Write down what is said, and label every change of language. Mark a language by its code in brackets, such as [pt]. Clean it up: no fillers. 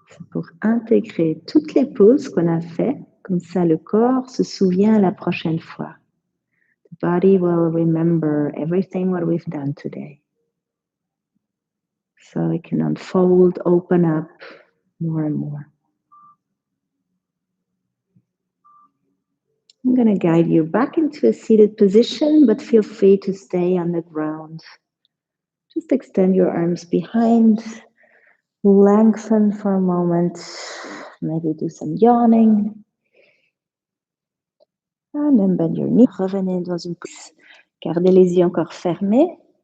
[fr] Pour intégrer toutes les pauses qu'on a fait, comme ça le corps se souvient la prochaine fois. [en] The body will remember everything what we've done today. So it can unfold, open up more and more. I'm going to guide you back into a seated position, but feel free to stay on the ground. Just extend your arms behind, lengthen for a moment, maybe do some yawning. And then bend your knees. [fr] Revenez dans une position. Gardez les yeux encore fermés.